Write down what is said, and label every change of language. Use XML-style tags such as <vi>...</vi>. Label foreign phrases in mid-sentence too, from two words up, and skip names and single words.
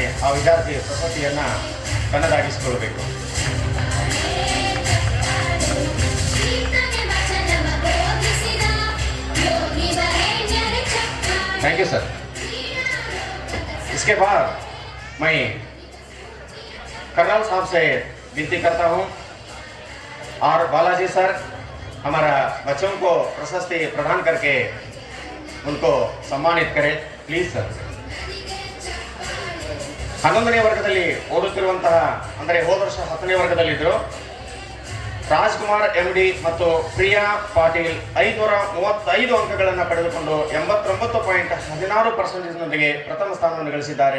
<kn>ಆ ವಿದ್ಯಾರ್ಥಿ ಪ್ರಶಸ್ತಿಯನ್ನ ತನ್ನದಾಗಿಸಿಕೊಳ್ಳಬೇಕು.</kn> <en>thank you sir.</en> <hi>इसके बाद मैं कर्नल साहब से विनती करता हूं और बालाजी सर हमारा बच्चों को प्रशस्ति प्रदान करके उनको सम्मानित करें.</hi> <en>please sir.</en> <kn>11ನೇ ವರ್ಗದಲ್ಲಿ ಓದುತ್ತಿರುವಂತಹ ಅಂದರೆ ಹೋದ ವರ್ಷ 10ನೇ ವರ್ಗದಲ್ಲಿದ್ದರು ರಾಜ್ಕುಮಾರ್ MD ಮತ್ತು ಪ್ರಿಯಾ ಪಾಟೀಲ್ 535 ಅಂಕಗಳನ್ನು ಪಡೆದುಕೊಂಡು 89.16%ನೊಂದಿಗೆ ಪ್ರಥಮ ಸ್ಥಾನವನ್ನು ಗಳಿಸಿದ್ದಾರೆ.</kn>